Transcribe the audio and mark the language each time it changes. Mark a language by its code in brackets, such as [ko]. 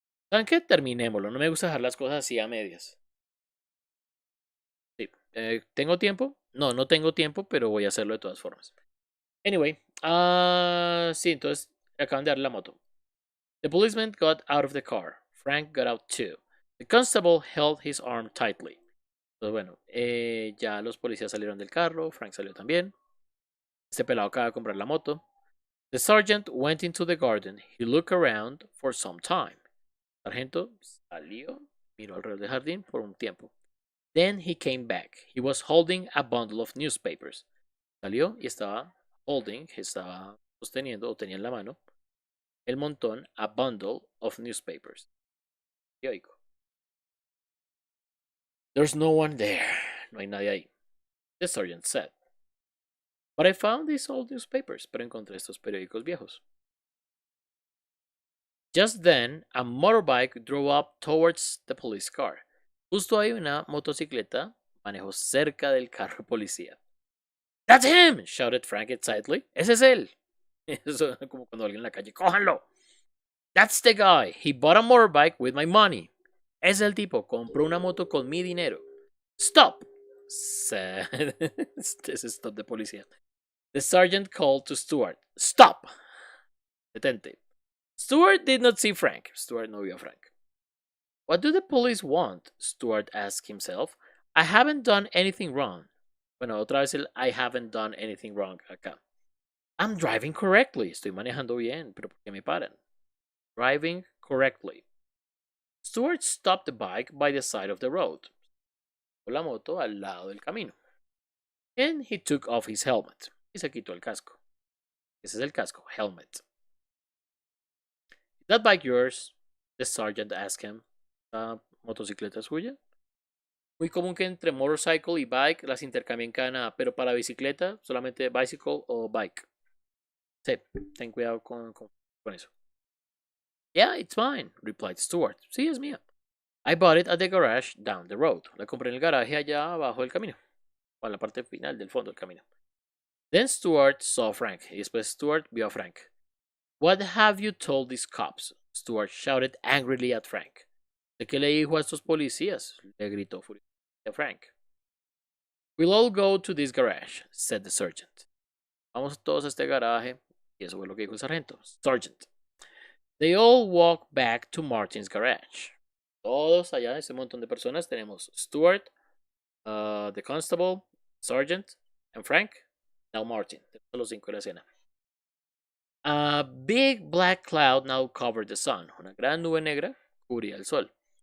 [es] ¿Saben qué? Terminémoslo. No me gusta dejar las cosas así a medias. Sí. ¿Tengo tiempo? No, no tengo tiempo, pero voy a hacerlo de todas formas. Anyway, sí, entonces acaban de dar la moto. [en] The policeman got out of the car. Frank got out too. The constable held his arm tightly. [es] Entonces, bueno, ya los policías salieron del carro. Frank salió también. Este pelado acaba de comprar la moto. [en] The sergeant went into the garden. He looked around for some time. [es] El sargento salió, miró alrededor del jardín por un tiempo. [en] Then he came back. He was holding a bundle of newspapers. [es] Salió y estaba estaba sosteniendo o tenía en la mano el montón, [en] a bundle of newspapers. [es] Periódico. [en] There's no one there. [es] No hay nadie ahí. [en] The sergeant said. But I found these old newspapers. [es] Pero encontré estos periódicos viejos. [en] Just then, a motorbike drove up towards the police car. [es] Justo ahí una motocicleta manejó cerca del carro policía. [en] That's him! Shouted Frank excitedly. [es] Ese es él. Eso es como cuando alguien en la calle, ¡cójanlo! [en] That's the guy. He bought a motorbike with my money. [es] Es el tipo. Compró una moto con mi dinero. [en] Stop! Said. This is stop [es] de policía. [en] The sergeant called to Stuart. Stop! [es] Detente. [en] Stuart did not see Frank. [es] Stuart no vio a Frank. [en] What do the police want? Stuart asked himself. I haven't done anything wrong. [es] Bueno, otra vez el [en] I haven't done anything wrong [es] acá. [en] I'm driving correctly. [es] Estoy manejando bien, pero ¿por qué me paran? [en] Driving correctly. Stuart stopped the bike by the side of the road. [es] La moto al lado del camino. [en] And he took off his helmet. [es] Y se quitó el casco. Ese es el casco, helmet. [en] Is that bike yours? The sergeant asked him. [es] ¿La motocicleta suya? Muy común que entre motorcycle y bike las intercambien cada, pero para bicicleta solamente bicycle o bike. Sí, ten cuidado con eso. [en] Yeah, it's mine, replied Stuart. [es] Sí, es mía. [en] I bought it at the garage down the road. [es] La compré en el garaje allá abajo del camino. O en la parte final del fondo del camino. [en] Then Stuart saw Frank. [es] Y después Stuart vio a Frank. [en] What have you told these cops? Stuart shouted angrily at Frank. [es] ¿De qué le dijo a estos policías? Le gritó furiosamente a Frank. [en] We'll all go to this garage, said the sergeant. [es] Vamos todos a este garaje. Y eso fue lo que dijo el sargento. [en] Sergeant. They all walk back to Martin's garage. [es] Todos allá, ese montón de personas, tenemos Stuart, [en] the constable, sergeant, and Frank. Now Martin. [es] Tenemos a los cinco de la escena. [en] A big black cloud now covered the sun. [es] Una gran nube negra cubría el sol.